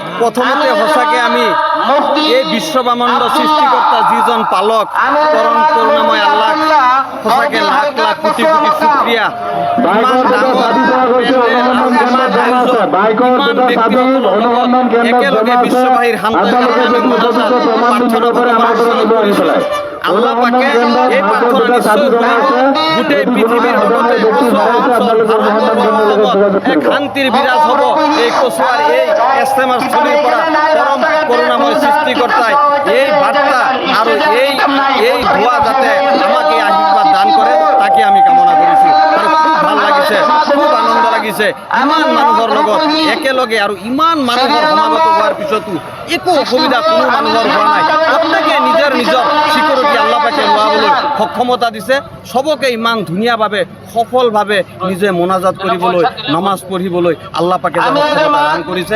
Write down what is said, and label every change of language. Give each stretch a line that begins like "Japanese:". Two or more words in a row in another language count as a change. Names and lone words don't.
Assamese: প্রথমতে সঁচাকে আমি এই বিশ্বব্রহ্মাণ্ড সৃষ্টিকর্তা যিজন পালক পরম করুণাময় আল্লাহ সঁচাকে লাখ লাখ কোটি কোটি শুক্রিয়া। ইমান ডাঙৰ একেলগে বিশ্ববাহীর শান্তির আমি মনাজাত প্রার্থনা কৰিছোঁ। আল্লাহ পাকে এই প্রার্থনা নিশ্চয় গোটেই পৃথিবীর এক শান্তির বিরাজ হব। এই কচুয়ার এই ইস্তেমার স্থলীর পৰা পরম করুণাময় সৃষ্টিকর্তায় এই বার্তা আর এই দোয়া যাতে আমাকে আশীর্বাদ দান করে তাকে আমি কামনা কৰিছো। আর খুব ভাল লাগিছে, খুব আনন্দ লাগিছে। ইমান মানুহৰ লগত একেলগে আৰু ইমান মানুহৰ সমাগত হোৱাৰ পিছতো একো অসুবিধা কোনো মানুহৰ হোৱা নাই। প্ৰত্যেকে নিজৰ নিজৰ সিকিউৰিটি আল্লাহ পাকে লোৱাবলৈ সক্ষমতা দিছে। সবকে ইমান ধুনীয়াভাৱে সফলভাৱে নিজে মোনাজাত কৰিবলৈ নমাজ পঢ়িবলৈ আল্লাহ পাকে সক্ষমতা দান কৰিছে।